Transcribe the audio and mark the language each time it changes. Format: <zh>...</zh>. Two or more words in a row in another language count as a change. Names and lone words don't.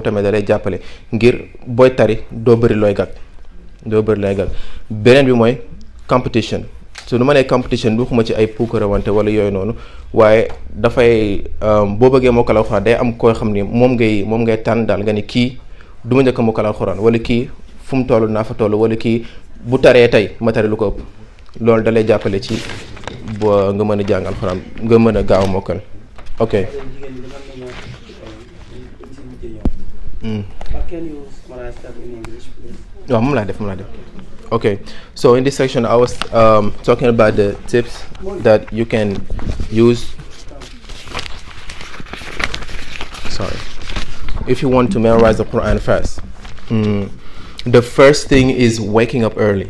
<wo>tamit da lay jàppale ngir booy tari doo bëri looy gàgg beneen bi mooy competition su nu ma nee competition du xuma ci ay puukarawante wala yooyu noonu waaye dafay boo bëggee mokkal alxuraan day am koo xam ni moom ngay tànn daal nga ni kii du ma njëkk a mokkal alxuraan wala kii fu mu toll naa fa toll wala kii bu taree tey ma tari lu ko ëpp loolu da lay jàppale ci ba nga mën a jàng alxuraan nga mën a gaaw mokkal ok. waaw moom laa def</wo> <en>Okay, so in this section I was talking about the tips that you can use if you want to memorize the Quran fast. The first thing is waking up early.</en>